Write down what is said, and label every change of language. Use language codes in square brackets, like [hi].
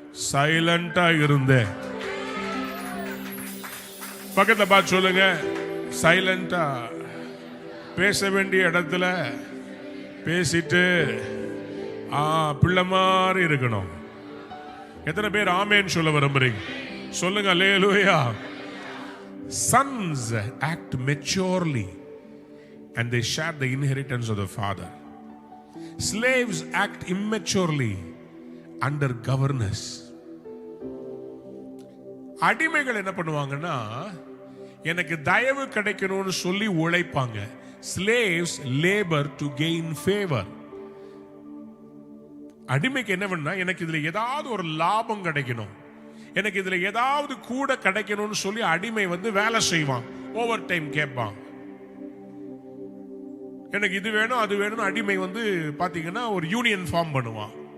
[ta] சைலண்டா இருந்த பக்கத்துல பார்த்து சொல்லுங்க, சைலண்டா பேச வேண்டிய இடத்துல பேசிட்டு பிள்ளை மாதிரி இருக்கணும். எத்தனை பேர் ஆமேன்னு சொல்ல விரும்புறீங்க? சொல்லுங்க அல்லேலூயா. [en] Sons act maturely and they share the inheritance of the father. Slaves act immaturely under governors. [ta] அடிமைகள் என்ன பண்ணுவாங்கன்னா, எனக்கு தயவு கிடைக்கணும்னு சொல்லி உழைப்பாங்க. [en] Slaves labor to gain favor. [ta] அடிமைக்கு என்ன பண்ணா, எனக்கு இதுல ஏதாவது ஒரு லாபம் கிடைக்கணும், எனக்கு இதுல ஏதாவது கூட கிடைக்கணும்னு சொல்லி அடிமை வேலை செய்வான். ஓவர் டைம் கேட்பான். எனக்கு இது வேணும் அது வேணும். அடிமை பாத்தீங்கன்னா ஒரு யூனியன் ஃபார்ம் பண்ணுவான்.